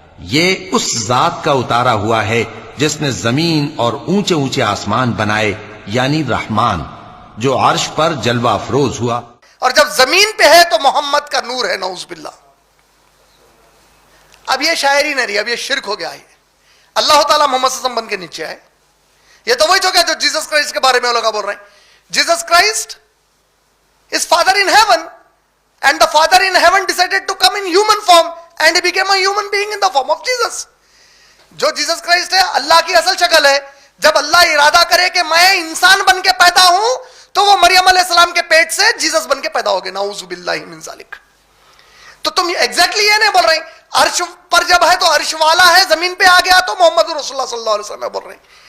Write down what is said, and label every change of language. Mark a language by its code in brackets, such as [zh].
[ur] یہ اس ذات کا اتارا ہوا ہے جس نے زمین اور اونچے اونچے آسمان بنائے, یعنی رحمان, جو عرش پر جلوہ افروز ہوا. اور جب زمین پہ ہے تو محمد کا نور ہے, نعوذ باللہ. اب یہ شاعری نہیں رہی, اب یہ شرک ہو گیا ہے. اللہ تعالیٰ محمد صلی اللہ علیہ وسلم بن کے نیچے آئے. یہ تو وہی تو کیا جو جیسس کرائسٹ کے بارے میں لوگ بول رہے ہیں. [en] Jesus Christ is father in heaven, and the father in heaven decided to come in human form and he became a human being in the form of Jesus. [ur] جو جیسس کرائسٹ ہے اللہ کی اصل شکل ہے. جب اللہ ارادہ کرے کہ میں انسان بن کے پیدا ہوں تو وہ مریم علیہ السلام کے پیٹ سے جیسس بن کے پیدا ہو گئے, نعوذ باللہ من ذالک. تو تم ایگزیکٹلی یہ نہیں بول رہے ہیں عرش پر جب ہے تو عرش والا ہے, زمین پہ آ گیا تو محمد رسول اللہ صلی اللہ علیہ وسلم بول رہے ہیں.